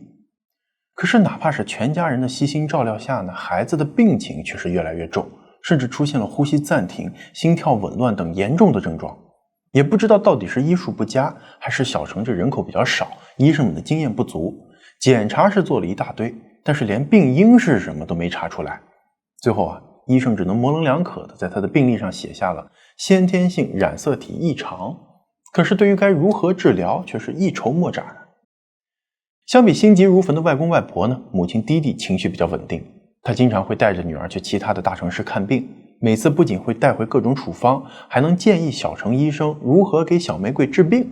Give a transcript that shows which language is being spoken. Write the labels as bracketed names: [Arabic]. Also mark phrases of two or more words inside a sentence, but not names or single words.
[Chinese] 可是哪怕是全家人的悉心照料下呢，孩子的病情卻是越來越重，甚至出現了呼吸暫停、心跳紊亂等嚴重的症狀。也不知道到底是醫術不佳，還是小城這人口比較少，醫生們的經驗不足，檢查是做了一大堆，但是連病因是什麼都沒查出來。最後啊，醫生只能模棱兩可的在他的病歷上寫下了先天性染色體異常，可是對於該如何治療卻是一籌莫展。相比心急如焚的外公外婆呢，母親弟弟情緒比較穩定，他經常會帶着女兒去其他的大城市看病，每次不僅會帶回各種處方，還能建議小城醫生如何給小玫瑰治病。